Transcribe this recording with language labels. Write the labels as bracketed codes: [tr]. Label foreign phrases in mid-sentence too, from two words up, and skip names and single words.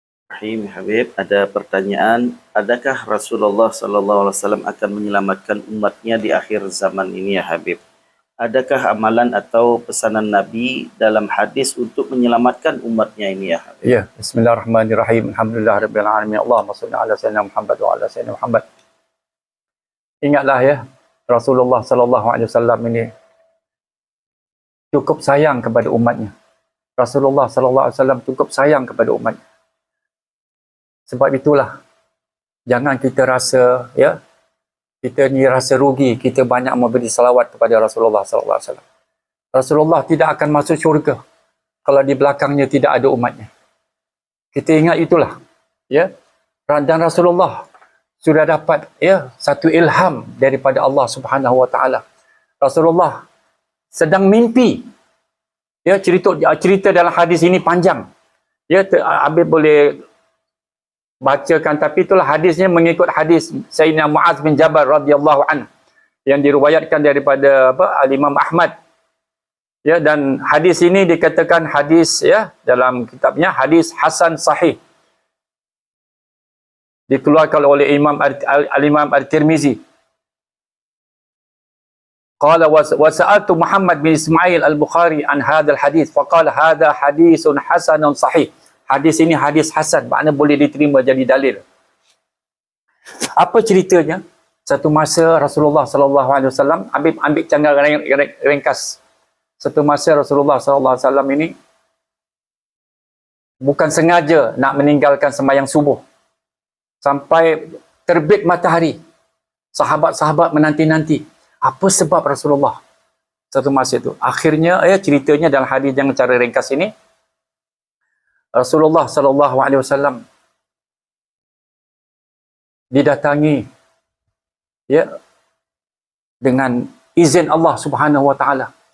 [ms] Rahim Habib, ada pertanyaan, adakah Rasulullah SAW akan menyelamatkan umatnya di akhir zaman ini ya Habib? Adakah amalan atau pesanan Nabi dalam hadis untuk menyelamatkan umatnya ini ya Habib? [ar] Ya, بسم الله الرحمن الرحيم. الحمد لله رب العالمين. اللهم صل على سيدنا محمد وعلى سيدنا محمد. [ms] Ingatlah ya, Rasulullah [ar] صلى الله عليه وسلم [ms] ini cukup sayang kepada umatnya. Rasulullah [ar] صلى الله عليه وسلم [ms] cukup sayang kepada umatnya. Sebab itulah jangan kita rasa ya, kita ni rasa rugi kita banyak memberi salawat kepada Rasulullah [ar] صلى الله عليه وسلم. [ms] Rasulullah tidak akan masuk syurga kalau di belakangnya tidak ada umatnya. Kita ingat itulah ya. Dan Rasulullah sudah dapat ya satu ilham daripada [ar] الله سبحانه وتعالى. [ms] Rasulullah sedang mimpi. Ya, cerita dalam hadis ini panjang. Ya, Habib boleh bacakan, tapi itulah hadisnya mengikut hadis Sayyidina Muaz bin Jabal [ar] رضي الله عنه [ms] yang diriwayatkan daripada Al-Imam Ahmad. Ya, dan hadis ini dikatakan hadis ya dalam kitabnya hadis hasan sahih. Dikeluarkan oleh Al-Imam At-Tirmizi. [ar] قال وسألت محمد بن إسماعيل البخاري عن هذا الحديث فقال هذا حديث حسن صحيح. [ms] Hadis ini hadis hasan, makna boleh diterima jadi dalil. Apa ceritanya? Satu masa Rasulullah [ar] صلى الله عليه وسلم [ms] ambil canggah ringkas. Satu masa Rasulullah [ar] صلى الله عليه وسلم [ms] ini bukan sengaja nak meninggalkan sembahyang subuh sampai terbit matahari. Sahabat-sahabat menanti-nanti. Apa sebab Rasulullah satu masa itu? Akhirnya ya ceritanya dalam hadis yang cara ringkas ini, Rasulullah [ar] صلى الله عليه وسلم [ms] didatangi ya dengan izin [ar] الله سبحانه وتعالى.